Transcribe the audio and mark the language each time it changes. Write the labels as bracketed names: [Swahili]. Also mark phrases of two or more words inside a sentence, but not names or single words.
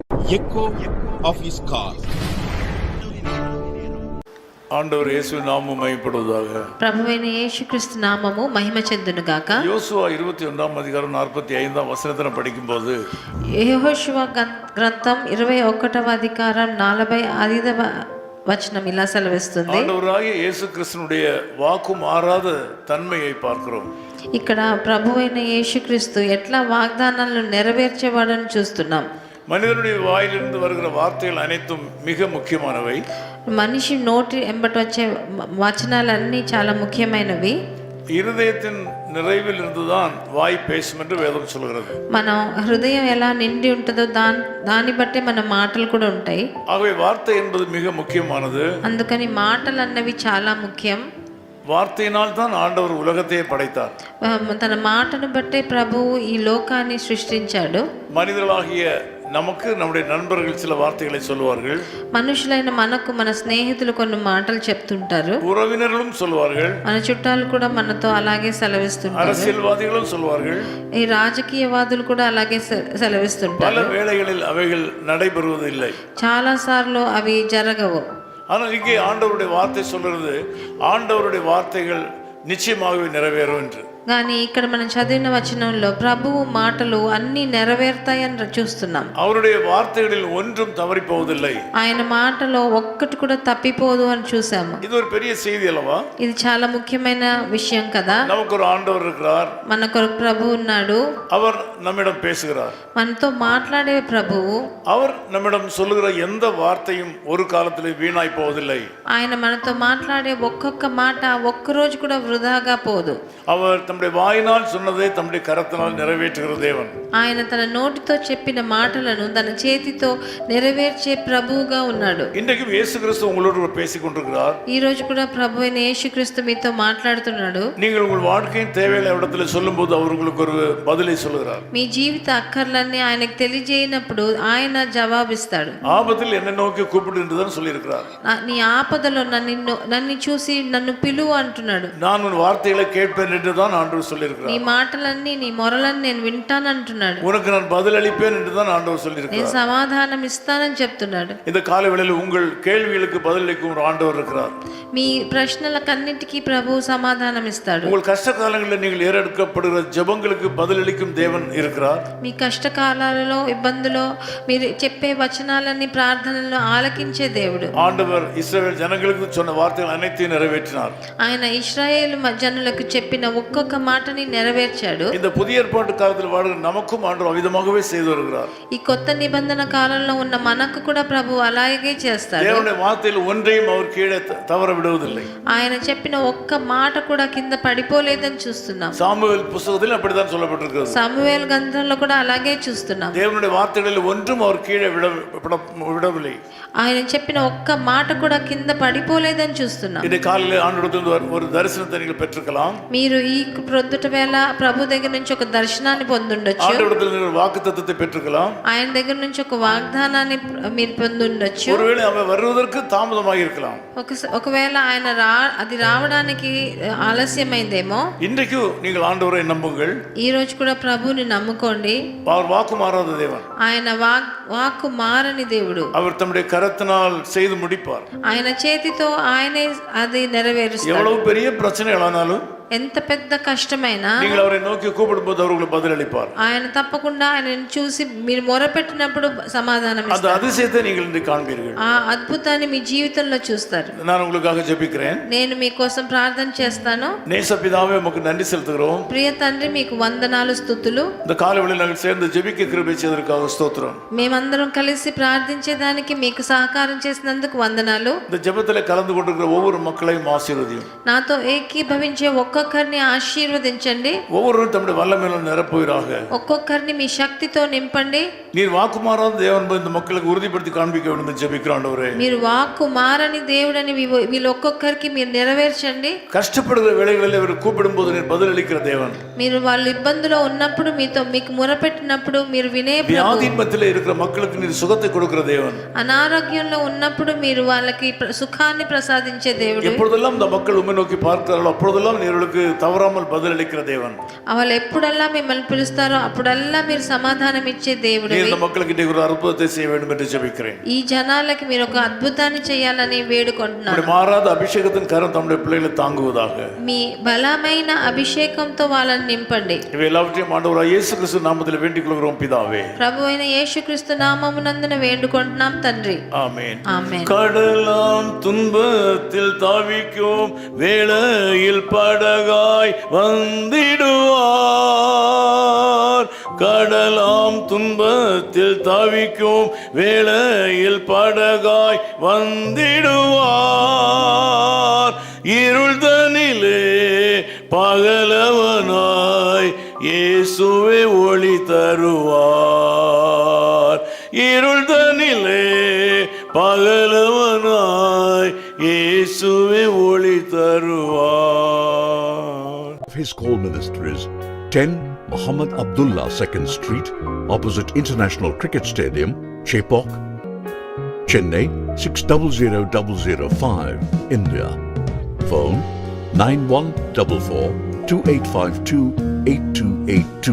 [English] echo of his call. [Tamil] ஆண்டவர் இயேசு நாமம் மகிமைப்படுவதாக. [Telugu] ప్రభువైన యేసుక్రీస్తు నామము మహిమ చెందును గాక. [Tamil] யோசுவா 21 அதிகாரம் 45 వచనத்தை படிக்கும்போது [Telugu] యెహోషువ గ్రంథం 21వ అధికారం 45వ వచనం ఇలా సెలవిస్తుంది. [Tamil] ஆண்டவராகிய இயேசு கிறிஸ்துனுடைய வாக்கு மாறாத தன்மையை பார்க்கிறோம். [Telugu] ఇక్కడ ప్రభువైన యేసుక్రీస్తు ఎట్లా వాగ్దానాలను నెరవేర్చేవాడని చూస్తున్నాం. [Tamil] மனிதனுடைய வாயிலிருந்து வருகிற வார்த்தைகள் அனைத்தும் மிக முக்கியமானவை. [Telugu] మనిషి నోటి ఎంబట వచ్చే వచనాలన్నీ చాలా ముఖ్యమైనవి. [Tamil] இருதயத்தின் நிறைவில் இருந்துதான் வாய் பேசும் என்று வேதம் சொல்கிறது. [Telugu] మన హృదయం ఎలా నిండి ఉంటుందో దాన్ని బట్టి మన మాటలు కూడా ఉంటాయి. [Tamil] ஆகவே வார்த்தை என்பது மிக முக்கியமானது. [Telugu] అందుకని మాటలు అన్నవి చాలా ముఖ్యం. [Tamil] வார்த்தையினால் தான் ஆண்டவர் உலகத்தையே படைத்தார். [Telugu] తన మాటను బట్టే ప్రభువు ఈ లోకాన్ని సృష్టించాడు. [Tamil] மனிதர்களாகிய நமக்கு நம்முடைய நண்பர்கள் சில வார்த்தைகளை சொல்வார்கள். [Telugu] మనుషులైన మనకు మన స్నేహితులు కొన్ని మాటలు చెప్తుంటారు. [Tamil] உறவினர்களும் சொல்வார்கள். [Telugu] మన చుట్టాలు కూడా మనతో అలాగే సెలవిస్తుంటారు. [Tamil] அரசியல்வாதிகளும் சொல்வார்கள். [Telugu] ఈ రాజకీయవాదులు కూడా అలాగే సెలవిస్తుంటారు. [Tamil] பல வேளைகளில் அவைகள் நடைபெறுவதில்லை. [Telugu] చాలా సార్లు అవి జరగవు. [Tamil] ஆனால் இங்கே ஆண்டவருடைய வார்த்தை சொல்றது ஆண்டவருடைய வார்த்தைகள் நிச்சயமாகவே நிறைவேறும் என்று. [Telugu] కానీ ఇక్కడ మనం చదివిన వచనంలో ప్రభువు మాటలు అన్ని నెరవేరుతాయని చూస్తున్నాం. [Tamil] அவருடைய வார்த்தைகளில் ஒன்றும் தவறி போவதில்லை. [Telugu] ఆయన మాటలో ఒక్కటి కూడా తప్పిపోదు అని చూసాము. [Tamil] இது ஒரு பெரிய செய்தி அல்லவா? [Telugu] ఇది చాలా ముఖ్యమైన విషయం కదా. [Tamil] நமக்கு ஒரு ஆண்டவர் இருக்கிறார். [Telugu] మనకు ఒక ప్రభువు ఉన్నాడు. [Tamil] அவர் நம்மிடம் பேசுகிறார். [Telugu] మనతో మాట్లాడే ప్రభువు. [Tamil] அவர் நம்மிடம் சொல்லுகிற எந்த வார்த்தையும் ஒரு காலத்திலே வீணாய் போவதில்லை. [Telugu] ఆయన మనతో మాట్లాడే ఒక్కొక్క మాట ఒక్కరోజు కూడా వృధాగా పోదు. [Tamil] அவர் தம்முடைய வாயினால் சொன்னதை தம்முடைய கரத்தினால் நிறைவேற்றுகிற தேவன். [Telugu] ఆయన తన నోటితో చెప్పిన మాటలను తన చేతితో నెరవేర్చే ప్రభువుగా ఉన్నాడు. [Tamil] இன்றைக்கும் இயேசு கிறிஸ்து உங்களோடு பேசிக் கொண்டிருக்கிறார். [Telugu] ఈ రోజు కూడా ప్రభువైన యేసుక్రీస్తు మీతో మాట్లాడుతున్నాడు. [Tamil] நீங்கள் உங்கள் வாழ்க்கையின் தேவைகளை இடத்துல சொல்லும்போது அவர் உங்களுக்கு ஒரு பதிலை சொல்லுகிறார். [Telugu] మీ జీవిత అక్కర్లన్నీ ఆయనకు తెలియజేయనప్పుడు ఆయన జవాబిస్తాడు. [Tamil] ஆபத்தில் என்னை நோக்கி கூப்பிடு என்றுதான் சொல்லியிருக்கிறார். [Telugu] నీ ఆపదలో నన్ను చూసి నన్ను పిలువు అంటున్నాడు. [Tamil] நான் உன் வார்த்தைகளை கேட்பேன் என்றுதான் ஆண்டவர் சொல்லியிருக்கிறார். [Telugu] నీ మాటలన్నీ నీ మొరలన్నీ నేను వింటాను అంటున్నాడు. [Tamil] உனக்கு நான் பதில் அளிப்பேன் என்றுதான் ஆண்டவர் சொல்லியிருக்கிறார். [Telugu] నేను సమాధానం ఇస్తానని చెప్తున్నాడు. [Tamil] இந்த காலவேளையில் உங்கள் கேள்விகளுக்கு பதில் அளிக்கும் ஒரு ஆண்டவர் இருக்கிறார். [Telugu] మీ ప్రశ్నలకన్నిటికీ ప్రభువు సమాధానం ఇస్తాడు. [Tamil] உங்கள் [Telugu] కష్ట కాలంలో [Tamil] நீங்கள் ஏறெடுக்கப்படுகிற ஜெபங்களுக்கு பதில் அளிக்கும் தேவன் இருக்கிறார். [Telugu] మీ కష్టకాలాలలో ఇబ్బందులో మీరు చెప్పే వచనాలన్నీ ప్రార్థనలను ఆలకించే దేవుడు. [Tamil] ஆண்டவர் இஸ்ரவேல் ஜனங்களுக்கு சொன்ன வார்த்தைகள் அனைத்தையும் நிறைவேற்றினார். [Telugu] ఆయన ఇశ్రాయేలు జనులకు చెప్పిన ఒక్కొక్క మాటని నెరవేర్చాడు. [Tamil] இந்த புதிய ஏற்பாட்டு காலத்தில் வாழுகிற நமக்கும் ஆண்டவர் அவிதமாகவே செய்து வருகிறார். [Telugu] ఈ కొత్త నిబంధన కాలంలో ఉన్న మనకు కూడా ప్రభు అలాగే చేస్తాడు. [Tamil] தேவனுடைய வார்த்தையில் ஒன்றையும் அவர் கீழே தவற விடுவதில்லை. [Telugu] ఆయన చెప్పిన ఒక్క మాట కూడా కింద పడిపోలేదని చూస్తున్నాం. [Tamil] சாமுவேல் புத்தகத்தில் அப்படித்தான் சொல்லப்பட்டிருக்கிறது. [Telugu] సమూయేలు గ్రంథంలో కూడా అలాగే చూస్తున్నాం. [Tamil] தேவனுடைய வார்த்தைகளில் ஒன்றும் அவர் கீழே விடவில்லை. [Telugu] ఆయన చెప్పిన ఒక్క మాట కూడా కింద పడిపోలేదని చూస్తున్నాం. [Tamil] இந்த காலையில் ஆண்டவரிடத்தில் ஒரு தரிசனத்தை நீங்கள் பெற்றுக்கலாம். [Telugu] మీరు ఈ ప్రొద్దుట వేళ ప్రభు దగ్గర నుంచి ఒక దర్శనాన్ని పొందుండొచ్చు. [Tamil] ஆண்டவரிடத்தில் நீங்கள் வாக்குத்தத்தத்தை பெற்றுக்கலாம். [Telugu] ఆయన దగ్గర నుంచి ఒక వాగ్దానాన్ని మీరు పొందుండొచ్చు. [Tamil] ஒருவேளை அவர் வருவதற்கு தாமதமாக இருக்கலாம். [Telugu] ఒకవేళ ఆయన అది రావడానికి ఆలస్యమైందేమో. [Tamil] இன்றைக்கு நீங்கள் ஆண்டவரை நம்புங்கள். [Telugu] ఈ రోజు కూడా ప్రభువుని నమ్ముకోండి. [Tamil] அவர் வாக்கு மாறாத தேவன். [Telugu] ఆయన వాక్కు మారని దేవుడు. [Tamil] அவர் தம்முடைய கரத்தினால் செய்து முடிப்பார். [Telugu] ఆయన చేతితో ఆయనే అది నెరవేరుస్తాడు. [Tamil] எவ்வளவு பெரிய பிரச்சனைகளானாலும் [Telugu] ఎంత పెద్ద కష్టమైనా [Tamil] நீங்கள் அவரை நோக்கி கூப்பிடும்போது அவர்களுக்கு பதில் அளிப்பார். [Telugu] ఆయన తప్పకుండా ఆయనను చూసి మీరు మొరపెట్టినప్పుడు సమాధానం [Tamil] அந்த [Telugu] ఇస్తారు. [Tamil] அதிசயத்தை நீங்கள் இன்று காண்பீர்கள். [Telugu] ఆ అద్భుతాన్ని మీ జీవితంలో చూస్తారు. [Tamil] நான் உங்களுக்காக ஜெபிக்கிறேன். [Telugu] నేను మీకోసం ప్రార్థన చేస్తాను. [Tamil] நேசபிதாவே உமக்கு நன்றி செலுத்துகிறோம். [Telugu] ప్రియ తండ్రి మీకు వందనాలు స్తుతులు. [Tamil] இந்த காலவேளையில் நாங்கள் சேர்ந்து ஜெபிக்க கிருபை செய்ததற்காக ஸ்தோத்திரம். [Telugu] మేమందరం కలిసి ప్రార్థించేదానికి మీకు సహకారం చేసినందుకు వందనాలు. [Tamil] இந்த ஜெபத்தில் கலந்து கொண்டிருக்கிற ஒவ்வொரு மக்களையும் ஆசீர்வதியும். [Telugu] నాతో ఏకీభవించే ఒక్కొక్కరిని ఆశీర్వదించండి. [Tamil] ஒவ்வொருவரும் தம்முடைய வல்லமையில நிரப்புவீராக. [Telugu] ఒక్కొక్కరిని మీ శక్తితో నింపండి. [Tamil] நீர் வாக்குமாறாத தேவன் இந்த மக்களுக்கு உறுதிப்படுத்தி காண்பிக்க வேண்டும் என்று ஜெபிக்கிறோம் ஆண்டவரே. [Telugu] మీరు వాక్కు మారని దేవుడని వీళ్ళు ఒక్కొక్కరికి మీరు నెరవేర్చండి. [Tamil] கஷ்டப்படுகிற வேளைகளில் இவர் கூப்பிடும்போது நீர் பதில் அளிக்கிற தேவன். [Telugu] మీరు వాళ్ళు ఇబ్బందులో ఉన్నప్పుడు మీకు మొరపెట్టినప్పుడు మీరు వినే ప్రభువు. [Tamil] வியாதியின் மத்தியிலே இருக்கிற மக்களுக்கு நீர் சுகத்தை கொடுக்கிற தேவன். [Telugu] అనారోగ్యంలో ఉన్నప్పుడు మీరు వాళ్ళకి సుఖాన్ని ప్రసాదించే దేవుడు. [Tamil] எப்பொழுதெல்லாம் இந்த மக்கள் உம்மை நோக்கி பார்க்கிறார்களோ அப்பொழுதெல்லாம் நீர் உங்களுக்கு தவறாமல் பதிலளிக்கிற தேவன். [Telugu] వాళ్ళు ఎప్పుడల్లా మిమ్మల్ని పిలుస్తారో అప్పుడల్లా మీరు సమాధానం ఇచ్చే దేవుడు. [Tamil] நீர் இந்த மக்களுக்கு இன்றைக்கு ஒரு அற்புதத்தை செய்ய வேண்டும் என்று ஜெபிக்கிறேன். [Telugu] ఈ జనాలకి మీరు ఒక అద్భుతాన్ని చేయాలని వేడుకుంటున్నాను. [Tamil] மாறாத அபிஷேகத்தின் கரம் தம்முடைய பிள்ளைகளை தாங்குவதாக. [Telugu] మీ బలమైన అభిషేకంతో వాళ్ళని నింపండి. [Tamil] இவை எல்லாவற்றையும் ஆண்டவராகிய இயேசு கிறிஸ்து நாமத்தில் வேண்டிக் கொள்கிறோம் பிதாவே. [Telugu] ప్రభువైన యేసుక్రీస్తు నామమునందున వేడుకుంటున్నాం తండ్రి. [Tamil] ஆமென். [Telugu] ఆమేన్. [Tamil] கடலாம் துன்பத்தில் தாவிக்கும் வேளையில் படகாய் வந்திடுவார். கடலாம் துன்பத்தில் தாவிக்கும் வேளையில் படகாய் வந்திடுவார். இருள்தனிலே பகலவனாய் இயேசுவே ஒளி தருவார். இருள்தனிலே பகலவனாய் இயேசுவே ஒளி தருவார். [English] His call ministries 10 Muhammad Abdullah 2nd Street, opposite International Cricket Stadium, Chepauk, Chennai 600005, India. Phone 914428528282.